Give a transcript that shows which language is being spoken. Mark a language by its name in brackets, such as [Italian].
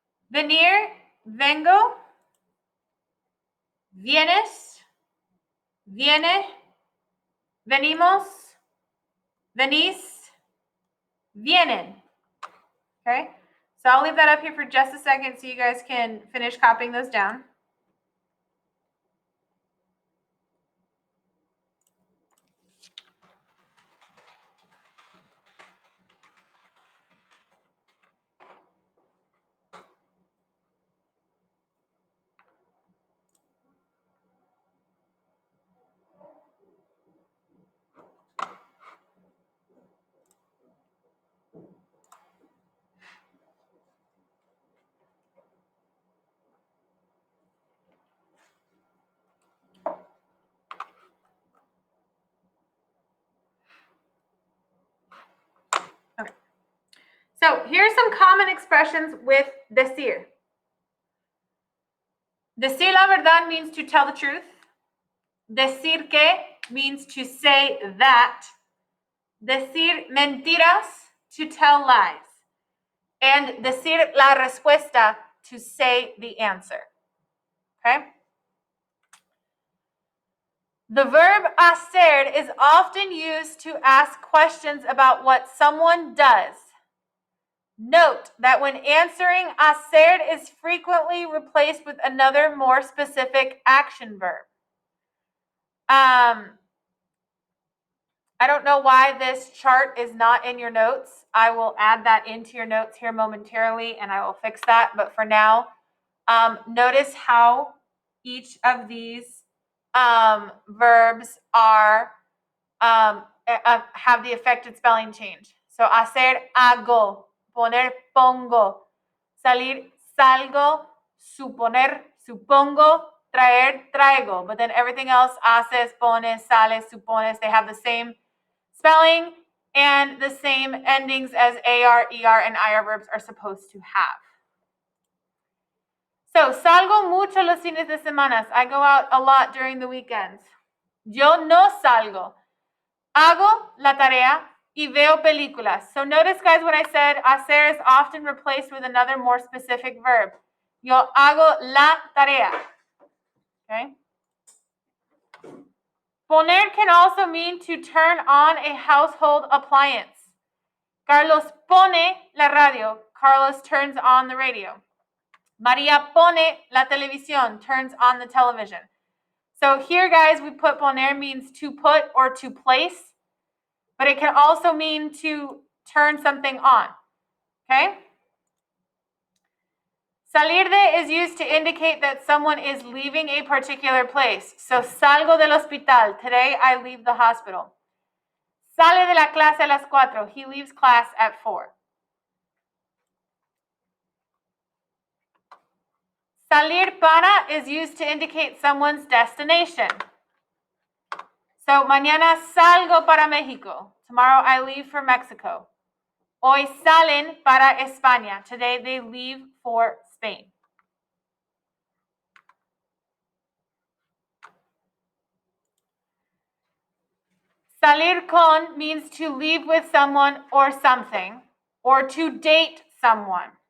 [Spanish] Venir, vengo, vienes, viene, venimos, venís, vienen. [English] Okay? So I'll leave that up here for just a second so you guys can finish copying those down. Okay. So here's some common expressions with decir. [Spanish] Decir la verdad [English] means to tell the truth. Decir que means to say that. [Spanish] Decir mentiras, [English] to tell lies. And [Spanish] decir la respuesta, [English] to say the answer. Okay? The verb hacer is often used to ask questions about what someone does. Note that when answering, hacer is frequently replaced with another more specific action verb. I don't know why this chart is not in your notes. I will add that into your notes here momentarily and I will fix that. But for now, notice how each of these verbs are have the affected spelling change. [Spanish] So hacer, hago, poner, pongo, salir, salgo, suponer, supongo, traer, traigo. [English] But then everything else, haces, pones, sales, supones, they have the same spelling and the same endings as AR, ER, and IR verbs are supposed to have. [Spanish] So, salgo mucho los fines de semana. [English] I go out a lot during the weekends. [Spanish] Yo no salgo. Hago la tarea y veo películas. [English] So notice, guys, what I said, hacer is often replaced with another more specific verb. [Spanish] Yo hago la tarea. Okay? [English] Poner can also mean to turn on a household appliance. [Spanish] Carlos pone la radio. [English] Carlos turns on the radio. [Spanish] Maria pone la televisión, [English] turns on the television. So here, guys, we put poner means to put or to place, but it can also mean to turn something on. Okay? Salir de is used to indicate that someone is leaving a particular place. So, [Spanish] salgo del hospital. [English] Today I leave the hospital. [Spanish] Sale de la clase a las 4. [English] He leaves class at 4. Salir para is used to indicate someone's destination. [Spanish] So, mañana salgo para México. [English] Tomorrow I leave for Mexico. [Spanish] Hoy salen para España. [English] Today they leave for Spain. Salir con means to leave with someone or something, or to date someone.